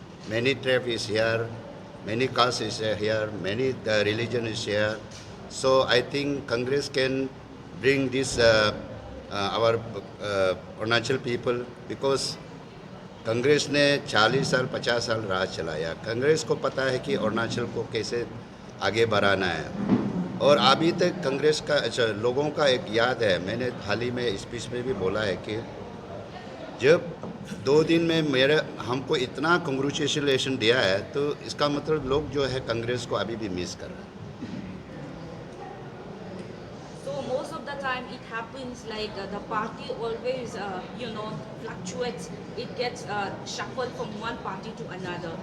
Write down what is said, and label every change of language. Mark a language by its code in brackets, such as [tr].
[en] Many tribe is here, many caste is here, many religion is here. So I think Congress can bring this our Arunachal people, because [hi] Congress ने 40 साल 50 साल राज चलाया। कांग्रेस को पता है कि अरुणाचल को कैसे आगे बढ़ाना है। और अभी तक कांग्रेस का लोगों का एक याद है, मैंने हाल ही में स्पीच में भी बोला है कि जब 2 दिन में हमको इतना कंग्रेचुलेशन दिया है, तो इसका मतलब लोग जो है कांग्रेस को अभी भी मिस कर रहे हैं। [en] So most of the time it happens like the party always fluctuates. It gets shuffled from one party to another.